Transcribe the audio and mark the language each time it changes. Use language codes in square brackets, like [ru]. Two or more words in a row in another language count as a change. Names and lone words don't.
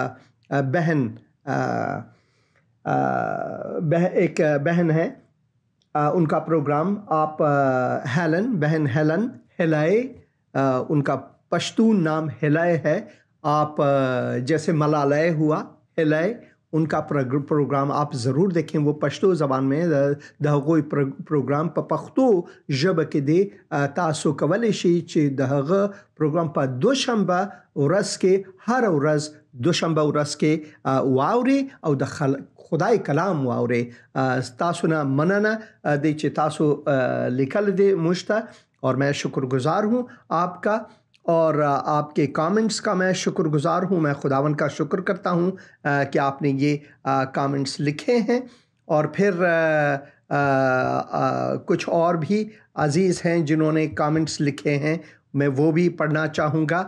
[ur] ایک بہن ہے، ان کا پروگرام آپ بہن ہیلن ہلائے، ان کا پشتون نام ہلائے ہے، آپ جیسے ملالائے ہوا ہلائے، ان کا پروگرام آپ ضرور دیکھیں۔ وہ پشتو زبان میں [ps] د هغوی پروگرام په پښتو ژبه کې دی، تاسو کولی شئ چې د هغه پروگرام په دوشنبه ورځ کې، هر ورځ دوشنبه ورځ کې واوري او د خدای کلام واوري۔ تاسو نه مننه دی چې تاسو لیکل دی موږ ته، [ur] اور میں شکر گزار ہوں آپ کا، اور آپ کے کامنٹس کا میں شکر گزار ہوں۔ میں خداوند کا شکر کرتا ہوں کہ آپ نے یہ کامنٹس لکھے ہیں، اور پھر کچھ اور بھی عزیز ہیں جنہوں نے کامنٹس لکھے ہیں، میں وہ بھی پڑھنا چاہوں گا۔